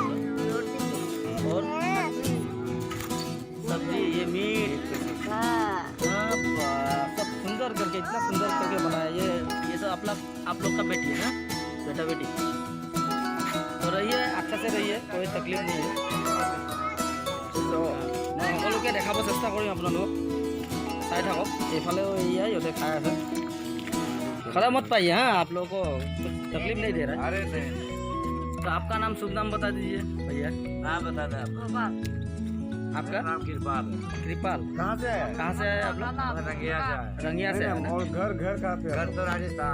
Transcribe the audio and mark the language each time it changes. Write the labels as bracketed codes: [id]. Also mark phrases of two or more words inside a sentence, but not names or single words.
[hi] और सब्जी, ये मीट, सब सुंदर करके, इतना सुंदर करके बनाया। ये सब आप लोग का बेटी है ना, बेटा बेटी। तो रहिए, अच्छा से रहिए, कोई तकलीफ नहीं है। तो मैं [as] সকলোকে দেখাব চেষ্টা কৰিম আপোনালোকক, চাই থাকক। এইফালেও এয়া ইহঁতে খাই আছে। [hi] खड़ा मत पाइए, हाँ, आप लोगों को कुछ तकलीफ नहीं दे रहा है। अरे नहीं। तो आपका नाम शुभ नाम बता दीजिए भैया। नाम बता दे आप। आपका नाम कृपाल। कृपाल। कहाँ से है? कहाँ से आए आप लोग? रंगिया से है। रंगिया से है ना? और घर कहाँ पे? घर तो राजस्थान।